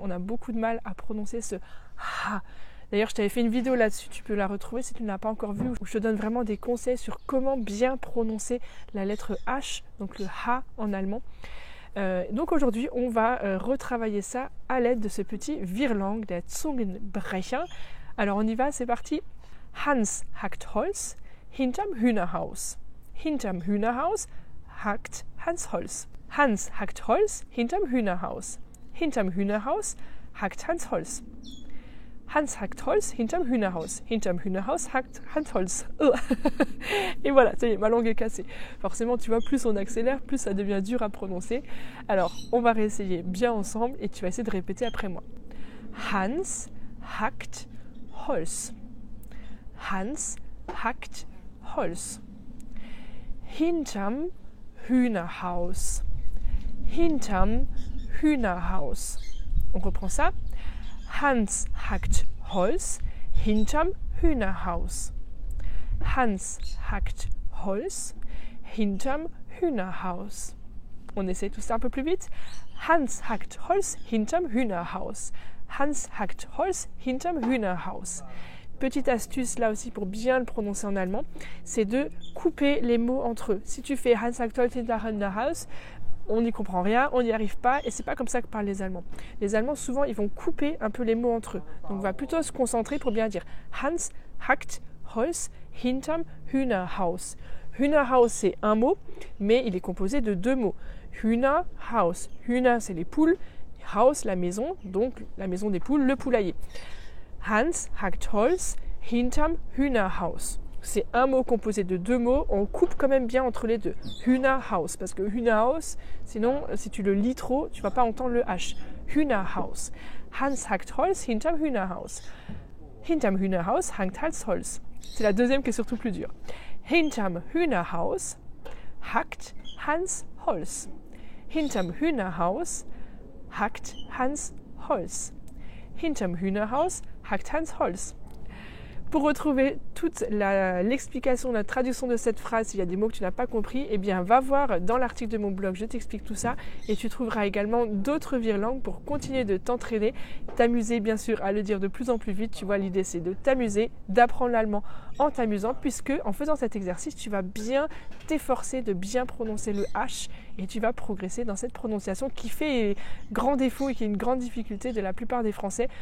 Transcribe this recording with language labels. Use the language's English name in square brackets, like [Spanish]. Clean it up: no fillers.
[French] On a beaucoup de mal à prononcer ce ha. D'ailleurs, je t'avais fait une vidéo là-dessus, tu peux la retrouver si tu ne l'as pas encore vue, où je te donne vraiment des conseils sur comment bien prononcer la lettre H, donc le ha en allemand. Donc aujourd'hui, on va retravailler ça à l'aide de ce petit virelangue, der Zungenbrecher. Alors on y va, c'est parti. [German] Hans hackt Holz hinterm Hühnerhaus. Hinterm Hühnerhaus hackt Hans Holz. Hans hackt Holz hinterm Hühnerhaus. Hinterm Hühnerhaus hackt Hans Holz. Hans hackt Holz hinterm Hühnerhaus. Hinterm Hühnerhaus hackt Hans Holz. [French] Et voilà, ça y est, ma langue est cassée. Forcément, tu vois, plus on accélère, plus ça devient dur à prononcer. Alors, on va réessayer bien ensemble et tu vas essayer de répéter après moi. [German] Hans hackt Holz. Hans hackt Holz. Hinterm Hühnerhaus. Hinterm Hühnerhaus. [French] On reprend ça. [German] Hans hackt Holz hinterm Hühnerhaus. Hans hackt Holz hinterm Hühnerhaus. [French] On essaie tout ça un peu plus vite. [German] Hans hackt Holz hinterm Hühnerhaus. Hans hackt Holz hinterm Hühnerhaus. [French] Petite astuce là aussi pour bien le prononcer en allemand, c'est de couper les mots entre eux. Si tu fais [German] Hans hackt Holz hinterm Hühnerhaus, [French] on n'y comprend rien, on n'y arrive pas et c'est pas comme ça que parlent les Allemands. Les Allemands souvent ils vont couper un peu les mots entre eux. Donc on va plutôt se concentrer pour bien dire [German] Hans hackt Holz hinterm Hühnerhaus. [French] Hühnerhaus c'est un mot, mais il est composé de deux mots. Hühnerhaus. Hühner c'est les poules, Haus la maison, donc la maison des poules, le poulailler. [German] Hans hackt Holz hinterm Hühnerhaus. [French] C'est un mot composé de deux mots, on coupe quand même bien entre les deux. Hühnerhaus, parce que Hühnerhaus, sinon, si tu le lis trop, tu ne vas pas entendre le H. [German] Hühnerhaus. Hans hackt Holz hinterm Hühnerhaus. Hinterm Hühnerhaus hackt Hans Holz. [French] C'est la deuxième qui est surtout plus dure. [German] Hinterm Hühnerhaus hackt Hans Holz. Hinterm Hühnerhaus hackt Hans Holz. Hinterm Hühnerhaus hackt Hans Holz. [French] Pour retrouver toute l'explication, la traduction de cette phrase, s'il y a des mots que tu n'as pas compris, eh bien va voir dans l'article de mon blog, je t'explique tout ça et tu trouveras également d'autres virelangues pour continuer de t'entraîner, t'amuser bien sûr à le dire de plus en plus vite. Tu vois, l'idée c'est de t'amuser, d'apprendre l'allemand en t'amusant, puisque en faisant cet exercice, tu vas bien t'efforcer de bien prononcer le H et tu vas progresser dans cette prononciation qui fait grand défaut et qui est une grande difficulté de la plupart des Français.